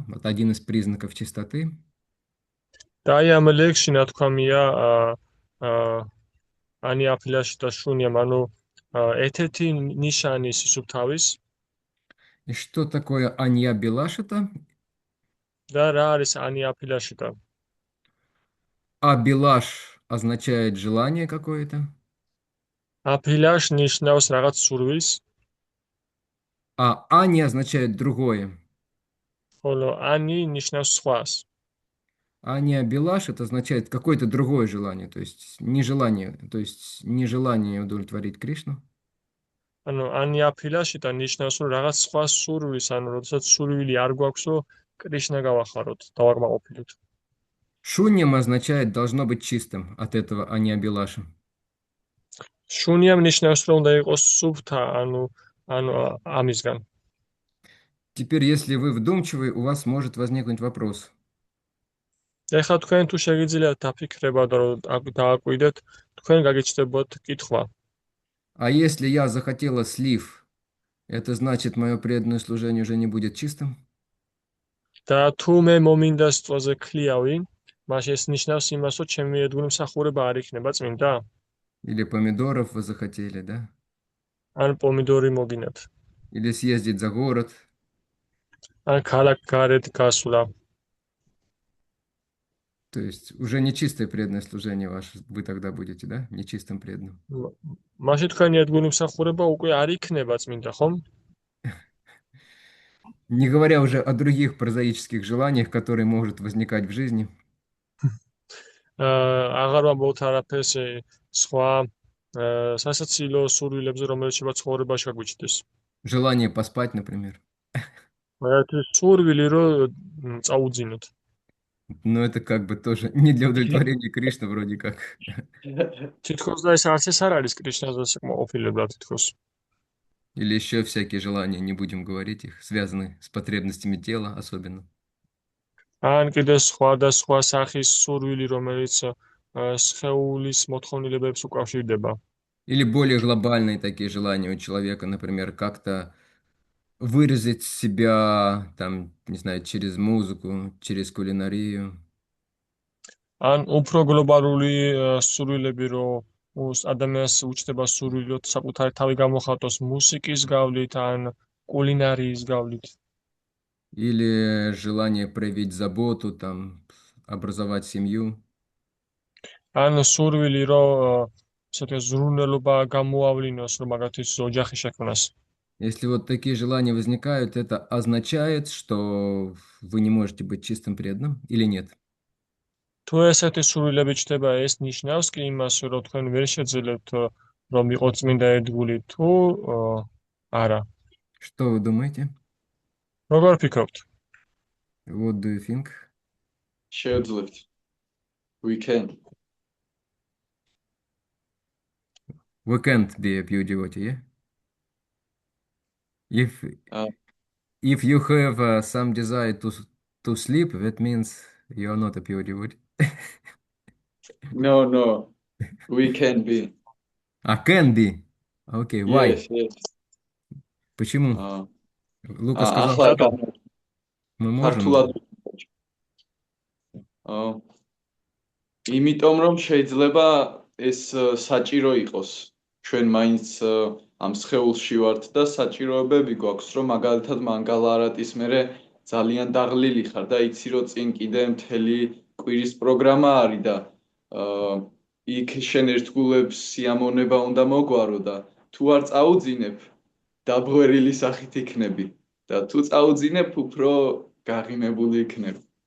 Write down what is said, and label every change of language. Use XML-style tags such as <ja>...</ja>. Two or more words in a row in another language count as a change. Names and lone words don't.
<ru>Вот один из признаков чистоты.</ru> <ka>და აი ამ ლექსში ნათქვამია ანი აფილაში და შუნიამ, ანუ ერთ-ერთი ნიშანი სისუფთავის</ka> <ru>И что такое Анья Белаш это?</ru> <ka>და რა არის ანი აფილაში და</ka> <ru>А Белаш означает желание какое-то.</ru> <ka>აფილაშ ნიშნავს რაღაც სურვილს,</ka> <ru>А Ани означает другое.</ru> <ka>ხოლო ანი ნიშნავს სხვას.</ka> <ru>Ания Белаш это означает какое-то другое желание, то есть нежелание удовлетворить Кришну.</ru> <ka>ანუ ანი აფილაში და ნიშნავს რომ რაღაც სხვა სურვილს, ანუ როდესაც სურვილი არ გვაქვს, რომ კრიშნა გავახაროთ, დავაკმაყოფილოთ.</ka> <ru>Шуньям означает должно быть чистым от этого Ания Белаша.</ru> <ka>შუნიამ ნიშნავს რომ უნდა იყოს სუფთა, ანუ ამისგან.</ka> <ru>Теперь, если вы вдумчивы, у вас может возникнуть вопрос.</ru> <ka>ეხლა თქვენ თუ შეგიძლიათ დაფიქრებათ და დააკვირდეთ, თქვენ გაგიჩნდებათ კითხვა.</ka> <ru>А если я захотела слив, это значит, мое преданное служение уже не будет чистым?</ru> <ka>და თუ მე მომინდა სწვაზე ქლიავი, მაშინ ეს ნიშნავს იმას, რომ ჩემი ერთგული მსახურება არ იქნება წმინდა?</ka> <ru>Или помидоров вы захотели, да?</ru> <ka>ან პომიდორი მოგინათ?</ka> <ru>Или съездить за город?</ru> <ka>ან ქალაქ გარეთ გასვლა?</ka> <ru>То есть уже нечистое преданное служение ваше вы тогда будете, да? Нечистым преданным.</ru> <ka>მაშინ თქვენი ერთგული მსახურება უკვე არ იქნება წმინდა, ხომ?</ka> <ru>Не говоря уже о других прозаических желаниях, которые могут возникать в жизни.</ru> <ka>აღარ ვამბობთ არაფერს სხვა სასაცილო სურვილებზე, რომელიც შეიძლება ცხოვრებაში გაგვიჩნდეს.</ka> <ru>Желание поспать, например.</ru> <ka>მაგალითად, სურვილი რომ წაუძინოთ.</ka> <ru>Но это как бы тоже не для удовлетворения Кришны вроде как.</ru> <ka>თითქოს და ეს არც ეს არ არის კრიშნაზე საკმაყოფილებლად თითქოს.</ka> <ru>Или еще всякие желания, не будем говорить их, связаны с потребностями тела особенно.</ru> <ka>ან კიდე სხვა და სხვა სახის სურვილი, რომელიც სხეულის მოთხოვნილებებს უკავშირდება.</ka> <ru>Или более глобальные такие желания у человека, например, как-то выразить себя, там, не знаю, через музыку, через кулинарию.</ru> <ka>ან უფრო გლობალური სურვილები, რომ ადამიანს უჩნდება სურვილი, რომ საკუთარი თავი გამოხატოს მუსიკის გავლით ან კულინარიის გავლით.</ka> <ru>Или желание проявить заботу, там, образовать семью.</ru> <ka>ან სურვილი, რომ ისეთი ზრუნველობა გამოავლინოს, რომ მაგათი ოჯახი შექმნას.</ka> <ru>Если вот такие желания возникают, это означает, что вы не можете быть чистым преданным или нет?</ru> <ka>თუ ესეთი სურვილები ჩნდება, ეს ნიშნავს კი იმას, რომ თქვენ ვერ შეძლებთ რომ იყოთ წმინდა ერთგული თუ არა.</ka> <ru>Что вы думаете?</ru> <ka>როგორ ფიქრობთ?</ka> <en>What do you think? Შეძლებთ. We can. We can't be a pure devotee, yeah? If you have some desire to sleep, that means you are not a pure devotee. No. We can be. Can be. Okay, why? Yes.</en> <ru>Почему? Лука сказал,</ru> <ka>ახლა</ka> <ru>что мы можем.</ru> <ka>ქართულად. იმიტომ რომ შეიძლება ეს საჭირო იყოს. ჩვენ მაინც ამ სხეულში ვართ და საჭიროებები გვაქვს, რომ მაგალითად მანგალა არატის მერე ძალიან დაღლილი ხარ და იცი რომ წინ კიდე მთელი კვირის პროგრამა არის და იქ შენ ერთგულებს სიამოვნება უნდა მოგვარო და თუ არ წაუძინებ დაბღვერილი სახით იქნები და თუ წაუძინებ უფრო გაღიმებული იქნები.</ka>